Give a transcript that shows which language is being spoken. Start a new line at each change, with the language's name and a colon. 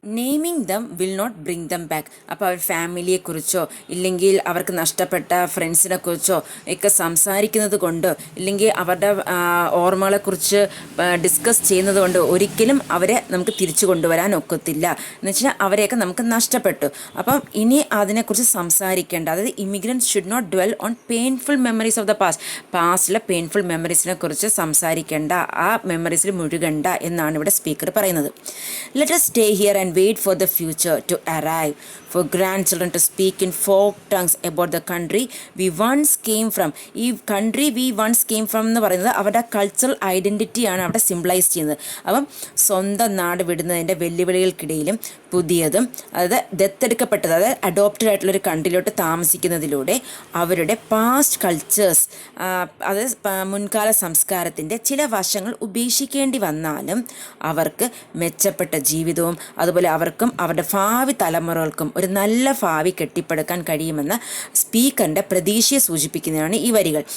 English: Naming them will not bring them back.
Malayalam: അപ്പോൾ അവർ ഫാമിലിയെക്കുറിച്ചോ ഇല്ലെങ്കിൽ അവർക്ക് നഷ്ടപ്പെട്ട ഫ്രണ്ട്സിനെ കുറിച്ചോ ഒക്കെ സംസാരിക്കുന്നത് കൊണ്ട് ഇല്ലെങ്കിൽ അവരുടെ ഓർമ്മകളെക്കുറിച്ച് ഡിസ്കസ് ചെയ്യുന്നത് കൊണ്ട് ഒരിക്കലും അവരെ നമുക്ക് തിരിച്ചു കൊണ്ടുവരാൻ ഒക്കത്തില്ല. എന്ന് വെച്ചാൽ അവരെയൊക്കെ നമുക്ക് നഷ്ടപ്പെട്ടു. അപ്പം ഇനി അതിനെക്കുറിച്ച് സംസാരിക്കേണ്ട, അതായത്
English: immigrants should not dwell on painful memories of the പാസ്റ്റിലെ
Malayalam: painful മെമ്മറീസിനെ കുറിച്ച് സംസാരിക്കേണ്ട, ആ മെമ്മറീസിൽ മുഴുകണ്ട എന്നാണ് ഇവിടെ സ്പീക്കർ പറയുന്നത്.
English: Let us stay here and wait for the future to arrive, for grandchildren to speak in folk tongues about the country we once came from.
Malayalam: ഈ
English: country we once came from
Malayalam: എന്ന് പറയുന്നത് അവരുടെ cultural ഐഡൻറ്റിറ്റിയാണ് അവിടെ symbolise ചെയ്യുന്നത്. അപ്പം സ്വന്തം നാട് വിടുന്നതിൻ്റെ വെല്ലുവിളികൾക്കിടയിലും പുതിയതും അതായത് ദത്തെടുക്കപ്പെട്ടത് അതായത് അഡോപ്റ്റഡ് ആയിട്ടുള്ളൊരു കൺട്രിയിലോട്ട് താമസിക്കുന്നതിലൂടെ അവരുടെ പാസ്റ്റ് കൾച്ചേഴ്സ് അതായത് മുൻകാല സംസ്കാരത്തിൻ്റെ ചില വശങ്ങൾ ഉപേക്ഷിക്കേണ്ടി വന്നാലും അവർക്ക് മെച്ചപ്പെട്ട ജീവിതവും അതുപോലെ അവർക്കും അവരുടെ ഭാവി തലമുറകൾക്കും ഒരു നല്ല ഭാവി കെട്ടിപ്പടുക്കാൻ കഴിയുമെന്ന സ്പീക്കറിൻ്റെ പ്രതീക്ഷയെ സൂചിപ്പിക്കുന്നതാണ് ഈ വരികൾ.